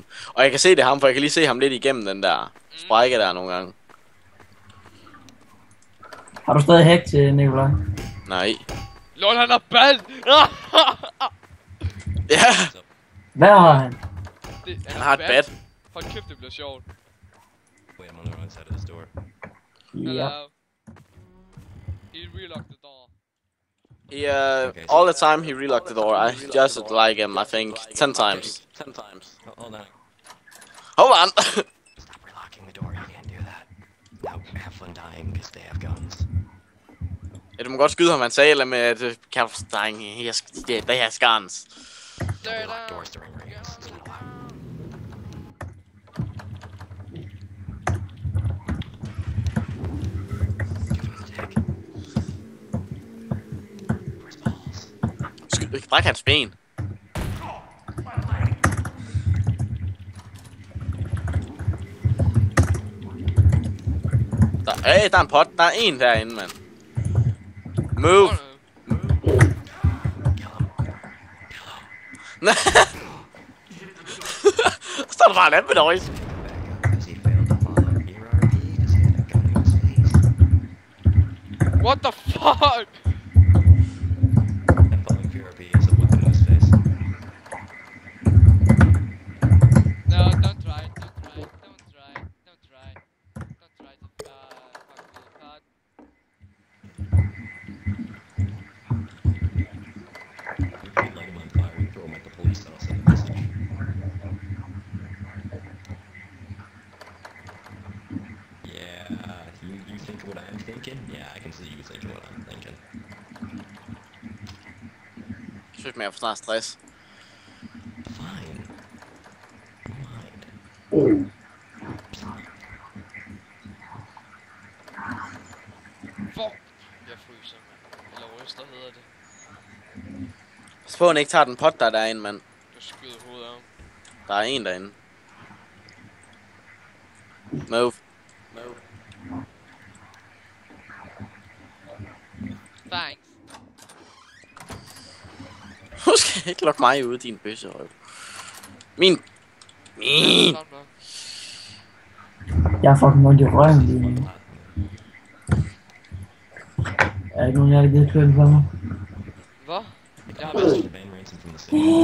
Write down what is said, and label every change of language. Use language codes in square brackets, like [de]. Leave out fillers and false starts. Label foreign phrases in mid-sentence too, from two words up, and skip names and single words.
[da] Og jeg kan se det ham, for jeg kan lige se ham lidt igennem den der sprække der nogle gange. Har du stadig hack til Nikolaj? Nej. Lol, han har band! Ja, Hvad har han? han har et bat. Hold kæft, det bliver sjovt. [en] Wait, I'm on the wrong side of this door. [da] Ja. [en] Hello. He relocked the door. He, all the time he relocked the door. I just like him, I think, 10 times. 10 times. Hold on. Hold on! Stop relocking the door. You can't do that. Now have fun dying because they have guns. [da] Ja, du må godt skyde ham, han sagde, eller med, at Kapstein, [en] they has guns. There, Lock doors during raids. It's not allowed. Give him the dick. Where's balls? [da] Bræk hans ben. Der er en pot. Der er en derinde, mand. Move. Står der bare en anden med noise. [en] Because he failed to follow ERRP because he had a gun in his face. What the fuck? And following ERRP is a weapon in his face. No, don't try. Don't try. Don't try. Don't try. Don't try to fuck with the card. We could light him on fire and throw him at the police. That'll send a message. Yeah, you think what I'm thinking? Yeah, I can see you thinking what I'm thinking. [da] Jeg synes, jeg får snart stress. [en] Fine. Mind. Fuck. [da] Jeg fryser, mand. Eller ryster hedder det. Pas på, han ikke tager den pot, der er derinde, mand. Du skyder hovedet af ham. Der er en derinde. [en] Move. Thanks. [da] Du skal ikke lukke mig ud, din bøsserøv. Min. Sådan der. Jeg er fucking ondt i røven lige nu. Er der ikke nogen, jeg har givet køren for mig? Hvad? Jeg har været [en] Mr. Van Ransom from the city.